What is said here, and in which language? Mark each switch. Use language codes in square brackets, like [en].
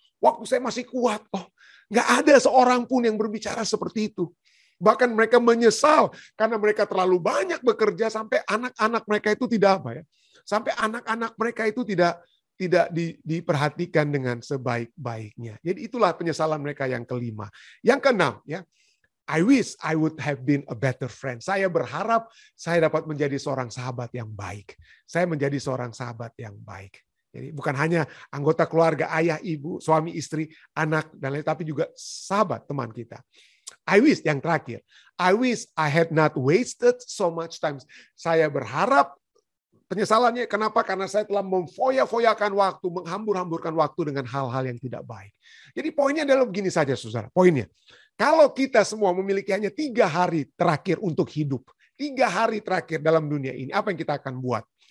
[id] Waktu saya masih kuat. Nggak ada seorang pun yang berbicara seperti itu. Bahkan mereka menyesal karena mereka terlalu banyak bekerja sampai anak-anak mereka itu sampai anak-anak mereka itu tidak diperhatikan dengan sebaik-baiknya. Jadi itulah penyesalan mereka yang kelima. Yang keenam, ya. [en] I wish I would have been a better friend. [id] Saya berharap saya dapat menjadi seorang sahabat yang baik. Saya menjadi seorang sahabat yang baik. Jadi bukan hanya anggota keluarga, ayah, ibu, suami, istri, anak, dan lain, tapi juga sahabat, teman kita. [en] I wish, [id] yang terakhir, [en] I wish I had not wasted so much time. [id] Saya berharap penyesalannya, kenapa? Karena saya telah memfoya-foyakan waktu, menghambur-hamburkan waktu dengan hal-hal yang tidak baik. Jadi poinnya adalah begini saja, saudara. Poinnya, kalau kita semua memiliki hanya 3 hari terakhir untuk hidup, 3 hari terakhir dalam dunia ini, apa yang kita akan buat?